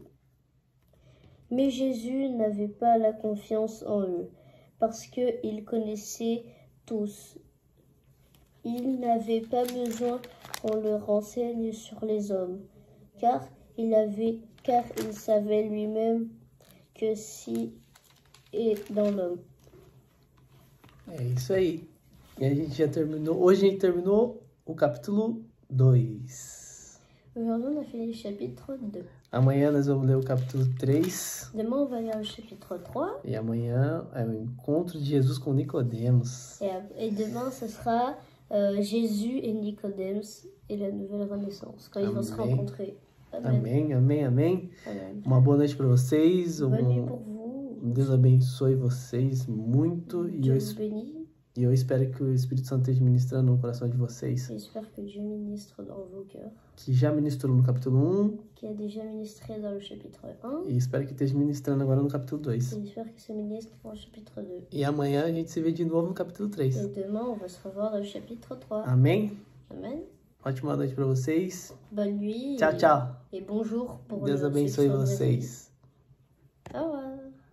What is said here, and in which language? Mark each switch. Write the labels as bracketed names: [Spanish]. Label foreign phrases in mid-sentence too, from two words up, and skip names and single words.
[French] Mais Jésus n'avait pas la confiance en eux, parce qu'il connaissait tous. Il n'avait pas besoin qu'on le renseigne sur les hommes, car il savait lui-même que si est dans l'homme. [Portuguese] É isso aí. E a gente já terminou. Hoje a gente terminou o capítulo 2. [French] Aujourd'hui, on a fini le chapitre 2. [Portuguese] Amanhã nós vamos ler o capítulo 3. [French] Demain, on va lire le chapitre 3. [Portuguese] E amanhã é o encontro de Jesus com Nicodemos. [French] Et demain, ce sera Jésus et Nicodème et la nouvelle renaissance, quand ils vont se rencontrer. [Portuguese] Amém, amém, amém. [French] Amen. [Portuguese] Uma boa noite para vocês. [French] Bonne nuit pour vous. [Portuguese] Deus abençoe vocês muito. [French] Dieu vous bénit. [Portuguese] E eu espero que o Espírito Santo esteja ministrando no coração de vocês. [French] J'espère que Dieu ministre dans vos cœurs. [Portuguese] Que já ministrou no capítulo 1. [French] Qui a déjà ministré dans le chapitre 1. [Portuguese] E espero que esteja ministrando agora no capítulo 2. [French] J'espère que ça ministre dans le chapitre 2. [Portuguese] E amanhã a gente se vê de novo no capítulo 3. [French] Et demain, on va se revoir dans le chapitre 3. [Portuguese] Amém? [French] Amen. [Portuguese] Ótima noite para vocês. [French] Bonne nuit. [Portuguese] Tchau, tchau. [French] Et bonjour pour [Portuguese] Deus [French] le [Portuguese] abençoe [French] section de réveil. [Portuguese] vocês. [French] Au revoir.